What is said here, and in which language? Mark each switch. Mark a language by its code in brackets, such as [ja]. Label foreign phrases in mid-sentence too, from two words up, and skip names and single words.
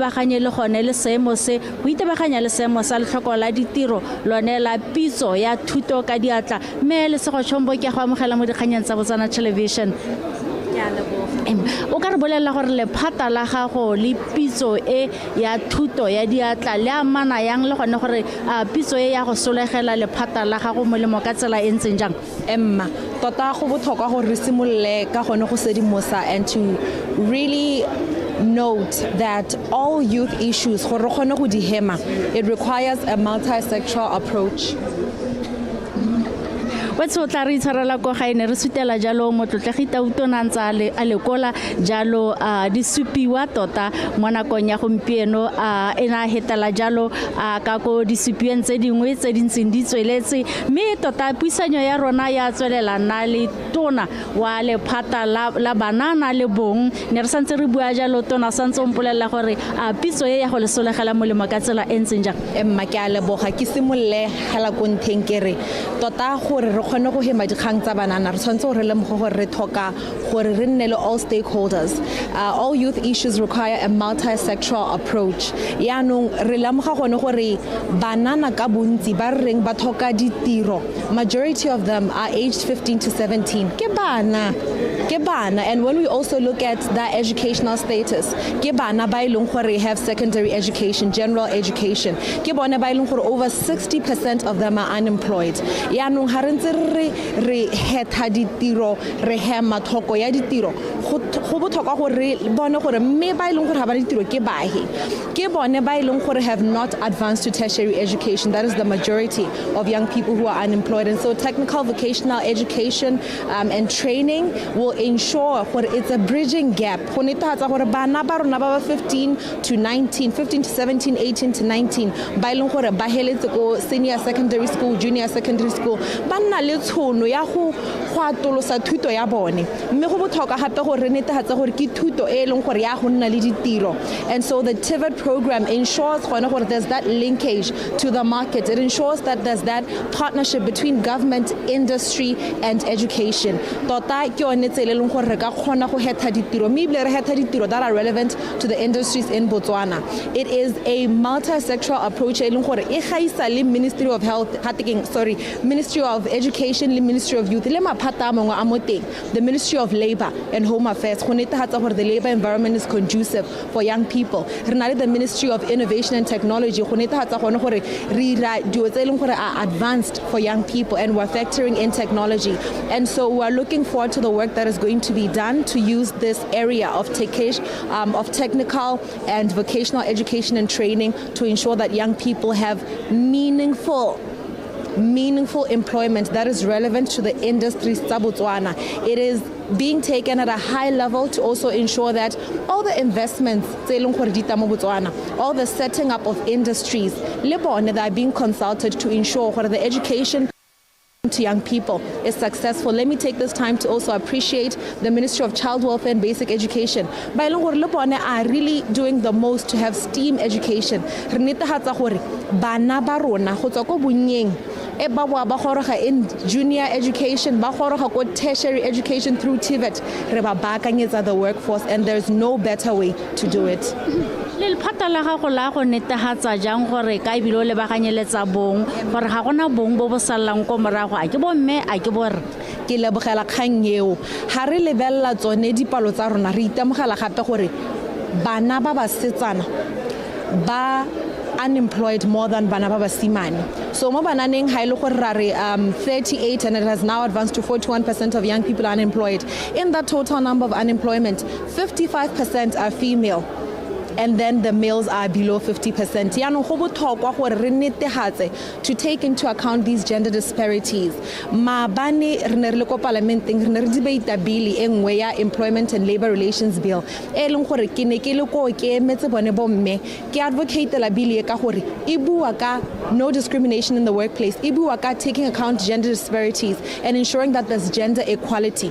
[tn] baganye le gone le seemo se go itebaganya le seemo sa letlhoko la ditiro lone la Pitso ya thuto ka diatla mme le sego Chombo ke go amogela mo dikganyeng tsa Botswana Television o ka re bolela gore lephata la gago le Pitso e ya thuto ya diatla le amana yang le gone gore Pitso e ya go solegela lephata la gago molemo ka tsela e ntseng jang emma tota go botlhokwa gore re simolle ka gone go sedimosa [en] and to really note that all youth issues [tn] gore re kgone go di hema [en] it requires a multi-sectoral approach. [tn] wetso tla re itshwarela ko gaene re sutela jalo motlotlegi tautona ntse a lekola jalo di supiwa tota mo nakong ya gompieno e na hetela jalo ka go di supiweng tse dingwe tse dintseng di tsweletse mme tota puisanyo ya rona ya tswelela na le tona wa lephata la banana le bong ne re santse re bua jalo tona santse o mpolelela gore Pitso e ya go le solegela molemo ka tsela e ntseng jang emma ke a leboga ke simolle hela konteng kere tota gore re kgone go hema dikgang tsa banana re tshwanetse gore le mo gore re thoka gore re nne le [en] all stakeholders all youth issues require a multi-sectoral approach [tn] yaanong re lemoga gone gore banana ka bontsi ba reng ba thoka [en] ditiro majority of them are aged 15 to 17 [tn] ke bana [en] and when we also look at that educational status [tn] ke bana ba ileng gore [en] have secondary education general education [tn] ke bone ba ileng gore [en] over 60% of them are unemployed [tn] yaanong ha re ntse re hetha ditiro re hema thoko ya ditiro go botlhokwa gore bone gore mme ba ileng gore ha ba ditiro ke bahe ke bone ba ileng gore [en] have not advanced to tertiary education that is the majority of young people who are unemployed and so technical vocational education and training will ensure [tn] gore [en] it's a bridging gap [tn] go netefatsa gore bana ba rona ba 15 to 17, 18 to 19 ba ileng gore ba heletse ko [en] senior secondary school, junior secondary school [tn] ba nna le tshono ya go atolosa thuto ya bone mme go botlhokwa gape gore re netefatsa gore ke thuto e leng gore ya go nna le ditiro. [en] And so the TVET program ensures gore there's that linkage to the market. It ensures that there's that partnership between government, industry and education. [tn] Tota ke yone tsela e leng gore re ka kgona go hetha ditiro mme ebile re hetha ditiro [en] that are relevant to the industries in Botswana. It is a multi-sectoral approach [tn] e leng gore e gaisa le Ministry of Health, Ministry of Education le Ministry of Youth le maphata a mangwe a mo teng, [en] the Ministry of Labor and Home Affairs [tn] go netefatsa gore [en] the labor environment is conducive for young people. [tn] Re na le the Ministry of Innovation and Technology go netefatsa gone gore re ira dilo tse e leng gore [en] are advanced for young people and we're factoring in technology. And so we're looking forward to the work that is going to be done to use this area of technical and vocational education and training to ensure that young people have meaningful employment that is relevant to the industries tsa Botswana. It is being taken at a high level to also ensure that all the investments [tn] tse e leng gore di tamo [en] Botswana, all the setting up of industries [tn] le bone [en] that are being consulted to ensure that the education to young people is successful. Let me take this time to also appreciate the Ministry of Child Welfare and Basic Education. [tn] Ba ileng gore le bone [en] are really doing the most to have STEAM education. [tn] Re netefatsa gore bana ba rona go tswa ko bonnyeng e ba boa ba goroga [en] in junior education, [tn] ba goroga ko [en] tertiary education through TVET, [tn] re ba baakanyetsa [en] the workforce, and there's no better way to do it. [tn] Le lephata la gago la go netefatsa jang gore ka ibilo le baganyeletsa bong gore ga gona bong bo bo sallang ko morago a ke bo mme a ke bo re ke lebogela kgang eo ga re lebella tsone dipalo tsa rona re itemogela gape gore bana ba ba setsana ba [en] unemployed more than [tn] bana ba basimane. So mo bananeng ha ile gore ra re [en] 38 and it has now advanced to 41% of young people are unemployed. In that total number of unemployment, 55% are female. And then the males are below 50%. [tn] Yaanong go botlhokwa gore re netefatse [en] to take into account these gender disparities. [tn] Maabane re ne re le ko parlamenteng re ne re debate bill e nngwe ya Employment and Labor Relations Bill e leng gore ke ne ke le ko ke emetse bone bomme ke advocate la bill e ka gore e bua ka [en] no discrimination in the workplace, [tn] e bua ka [en] taking account gender disparities and ensuring that there's gender equality.